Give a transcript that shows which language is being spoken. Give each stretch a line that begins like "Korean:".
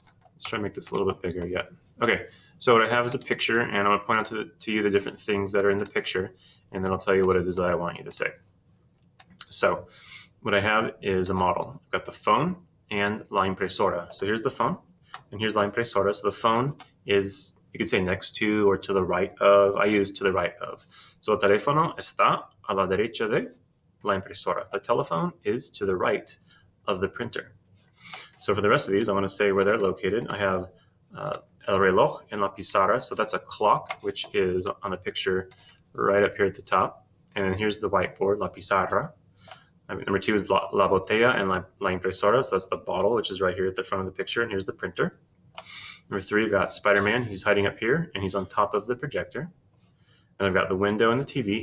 English: Let's try to make this a little bit bigger yet. Okay, so what I have is a picture, and I'm going to point out to you the different things that are in the picture, and then I'll tell you what it is that I want you to say. So what I have is a model. I've got the phone and la impresora. So here's the phone, and here's la impresora. So the phone is, you could say next to or to the right of. I use to the right of.
Spanish: So el teléfono está a la derecha de la impresora.
English: The telephone is to the right of the printer. So for the rest of these, I want to say where they're located. I have
Spanish: el reloj en la pizarra.
English: So that's a clock, which is on the picture right up here at the top. And then here's the whiteboard, la pizarra. Number two is la botella and la impresora. So that's the bottle, which is right here at the front of the picture. And here's the printer. Number three, we've got Spider-Man. He's hiding up here, and he's on top of the projector. And I've got the window and the TV.